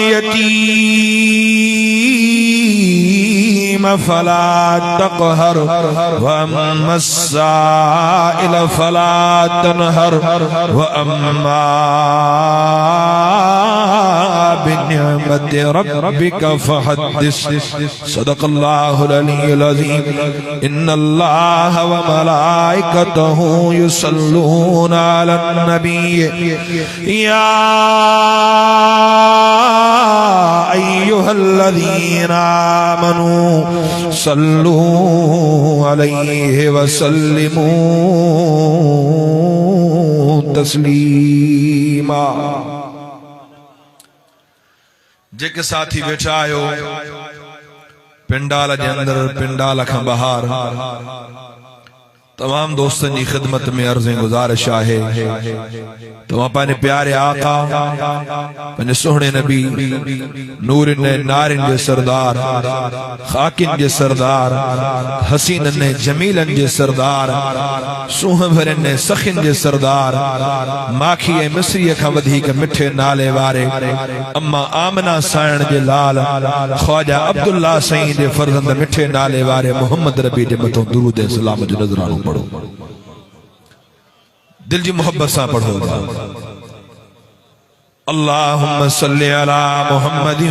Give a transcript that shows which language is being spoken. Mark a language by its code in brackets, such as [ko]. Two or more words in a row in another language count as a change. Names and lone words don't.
[ar] اليتيم فلا تقهر وأما السائل فلا تنهر وأما بنعمة ربك فحدث صدق الله العلي العظيم إن الله وملائكته يصلون على النبي يا أيها الذين آمنوا صلوا عليه وسلموا تسليما [sd] जेके साथी बैठा आयो पिंडाल जे अंदर पिंडाल खां बाहर तमाम दोस्तन की [ur] خدمت میں عرض گزارش ہے [sd] तमाम पाने प्यारे आका पाने सोहणे नबी नूरिन नारिन जे सरदार खाकिन जे सरदार हसीनन ने जमीलन जे सरदार सूह भरन ने सखिन जे सरदार माखी ए मिस्री का वधिक मिठे नाले वारे अम्मा आमना सायण जे लाल ख्वाजा अब्दुल्ला सईं जे फर्जंद मिठे नाले वारे मोहम्मद रबी जे मथों दुरूद ए सलाम जो नजरानो पढ़ो दिल जी मोहब्बत सा पढ़ो [ar] اللهم صل على محمد و